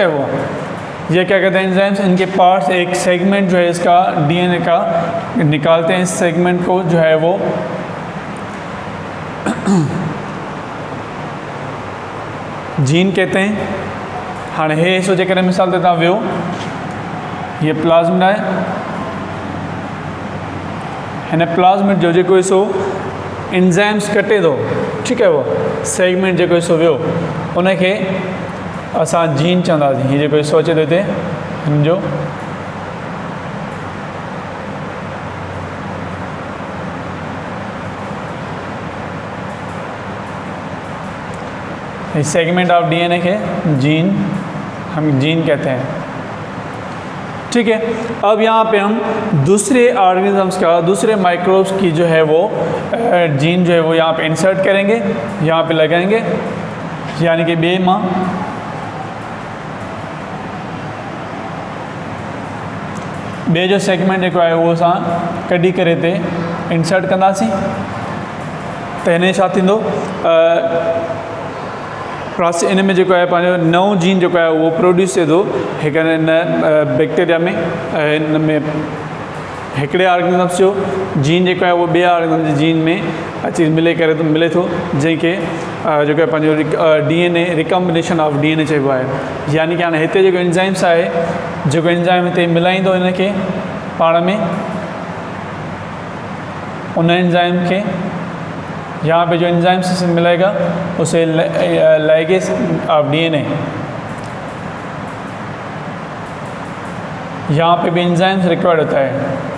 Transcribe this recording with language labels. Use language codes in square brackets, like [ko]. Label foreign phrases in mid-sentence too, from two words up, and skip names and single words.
[ur] وہ یہ کیا کہتے ہیں، اینزائمز، ان کے پارٹس ایک سیگمنٹ جو ہے اس کا ڈی این اے کا نکالتے ہیں. اس سیگمنٹ کو جو ہے وہ جین کہتے ہیں. [sd] हाँ, हे हिस्सो जेकर मिसाल देता वियो, [ur] یہ پلازمڈ ہے, [sd] हिन प्लाज्मिड जो जेको हिस्सो एंजाइम्स कटे थो, [ur] ٹھیک ہے, [sd] वो सेगमेंट जेको हिस्सो वियो उनखे असां जीन चवंदासीं। हीअ जेको हिस्सो अचे थो हिते हिन जो, [ur] اس [en] segment of DNA [ur] کے جین ہم جین کہتے ہیں، ٹھیک ہے. اب یہاں پہ ہم دوسرے آرگنزمز کا، دوسرے مائیکروبز کی جو ہے وہ جین جو ہے وہ یہاں پہ انسرٹ کریں گے، یہاں پہ لگائیں گے، یعنی کہ [sd] बे मां बे जो सेगमेंट जेको आहे उहो असां कढी करे हिते इंसर्ट कंदासीं। त हिन छा थींदो, प्रोसेस इन में जेको आहे पंहिंजो नओं जीन जेको आहे उहो प्रोड्यूस थिए थो हिकु इन बैक्टीरिया में। इन में हिकिड़े ऑर्गेनिजम्स जो जीन जेको आहे उहो ॿिए ऑर्गेनिजम जे जीन में अची मिले थो, जंहिंखे जेको आहे पंहिंजो डीएनए [en] recombination of DNA [sd] चइबो आहे। यानी कि हाणे हिते जेको एंजाइम्स आहे, जेको एंजाइम हिते मिलाईंदो हिनखे पाण में, [ur] ان اینزائم کے یہاں پہ جو اینزائم سے ملے گا اسے [en] ligase of DNA, [ur] یہاں پہ بھی اینزائمز ریکوائرڈ ہوتا ہے.